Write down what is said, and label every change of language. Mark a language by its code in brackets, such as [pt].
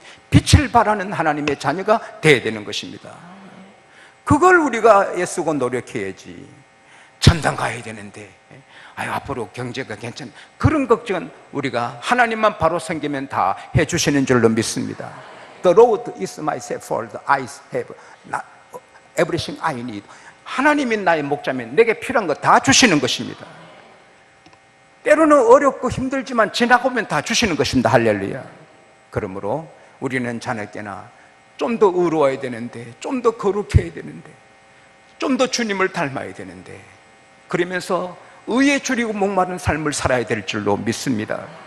[ko] 빛을 발하는 하나님의 자녀가 되어야 되는 것입니다. 그걸 우리가 애쓰고 노력해야지. 천당 가야 되는데 앞으로 경제가 괜찮아. 그런 걱정은 우리가 하나님만 바로 섬기면 다 해주시는 줄로 믿습니다. [en] The road is my shepherd, I have everything I need. [ko] 하나님이 나의 목자면 내게 필요한 거 다 주시는 것입니다. 때로는 어렵고 힘들지만 지나고 오면 다 주시는 것입니다. 할렐루야. 그러므로 우리는 자녀께나 좀 더 의로워야 되는데, 좀 더 거룩해야 되는데, 좀 더 주님을 닮아야 되는데, 그러면서 의에 줄이고 목마른 삶을 살아야 될 줄로 믿습니다.